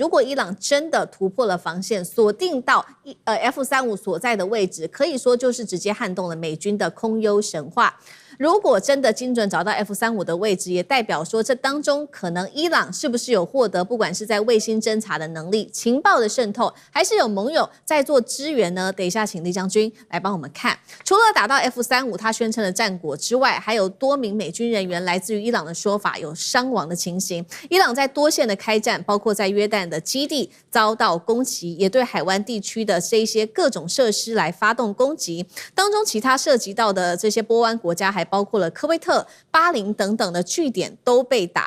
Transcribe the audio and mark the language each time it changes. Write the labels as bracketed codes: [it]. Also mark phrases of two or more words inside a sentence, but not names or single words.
[zh] 如果伊朗真的突破了防線，鎖定到F-35所在的位置，可以說就是直接撼動了美軍的空優神話。如果真的精準找到 F-35的位置，也代表說這當中可能伊朗是不是有獲得不管是在衛星偵察的能力、情報的滲透，還是有盟友在做支援呢？等一下請酈將軍來幫我們看。除了打到 F-35 他宣稱的戰果之外，還有多名美軍人員來自於伊朗的說法有傷亡的情形。伊朗在多線的開戰，包括在約旦的基地遭到攻擊，也對海灣地區的這一些各種設施來發動攻擊。當中其他涉及到的這些波灣國家還包括了科威特、巴林等等的據點都被打。